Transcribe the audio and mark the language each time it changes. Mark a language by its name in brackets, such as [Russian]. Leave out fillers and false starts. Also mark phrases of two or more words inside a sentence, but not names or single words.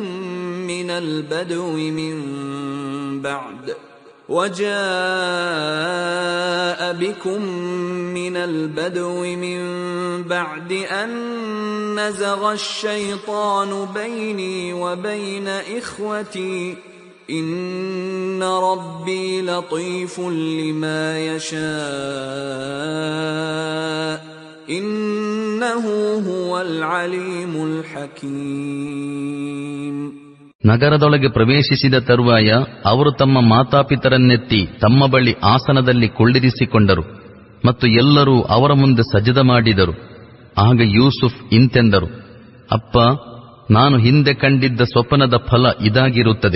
[Arabic] من البدو من بعد أن نزغ الشيطان بيني وبين إخوتي إن ربي لطيف لما يشاء إنه هو العليم الحكيم. [Kannada] ನಗರದೊಳಗೆ ಪ್ರವೇಶಿಸಿದ ತರುವಾಯ ಅವರು ತಮ್ಮ ಮಾತಾಪಿತರನ್ನೆತ್ತಿ ತಮ್ಮ ಬಳಿ ಆಸನದಲ್ಲಿ ಕೊಳ್ಳಿರಿಸಿಕೊಂಡರು ಮತ್ತು ಎಲ್ಲರೂ ಅವರ ಮುಂದೆ ಸಜದ ಮಾಡಿದರು. ಆಗ ಯೂಸುಫ್ ಇಂತೆಂದರು, ಅಪ್ಪ, ನಾನು ಹಿಂದೆ ಕಂಡಿದ್ದ ಸ್ವಪ್ನದ ಫಲ ಇದಾಗಿರುತ್ತದೆ.